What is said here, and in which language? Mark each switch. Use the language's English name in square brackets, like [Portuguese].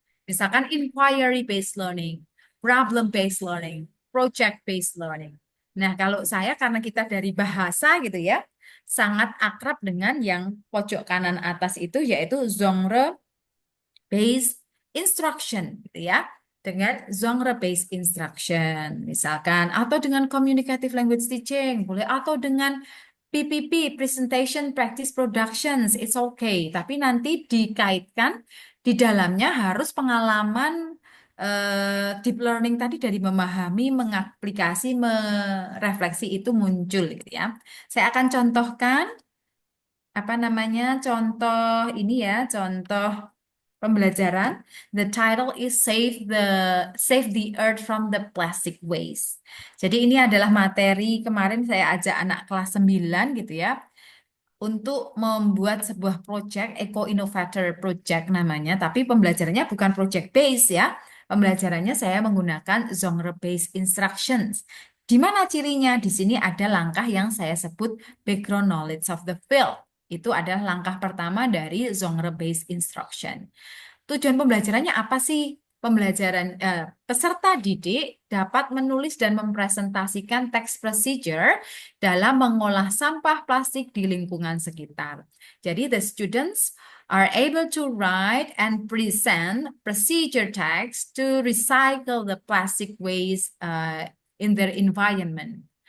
[Indonesian] Misalkan [English] inquiry based learning, problem based learning, project based learning. [Indonesian] Nah, kalau saya karena kita dari bahasa gitu ya, sangat akrab dengan yang pojok kanan atas itu yaitu genre based instruction gitu ya. Dengan genre based instruction misalkan, atau dengan communicative language teaching boleh, atau dengan PPP, Presentation Practice Productions, [English] it's okay. [Indonesian] Tapi nanti dikaitkan di dalamnya harus pengalaman deep learning tadi dari memahami, mengaplikasi, merefleksi itu muncul gitu ya. Saya akan contohkan apa namanya contoh ini ya, contoh pembelajaran. [English] The title is Save the Earth from the Plastic Waste. [Indonesian] Jadi ini adalah materi kemarin saya ajak anak kelas 9 gitu ya untuk membuat sebuah project Eco Innovator Project namanya, tapi pembelajarannya bukan project base ya. Pembelajarannya saya menggunakan genre based instructions. Di mana cirinya? Di sini ada langkah yang saya sebut background knowledge of the field. Itu adalah langkah pertama dari genre based instruction. Tujuan pembelajarannya apa sih? peserta didik dapat menulis dan mempresentasikan text procedure dalam mengolah sampah plastik di lingkungan sekitar. Jadi [English] the students are able to write and present procedure text to recycle the plastic waste in their environment.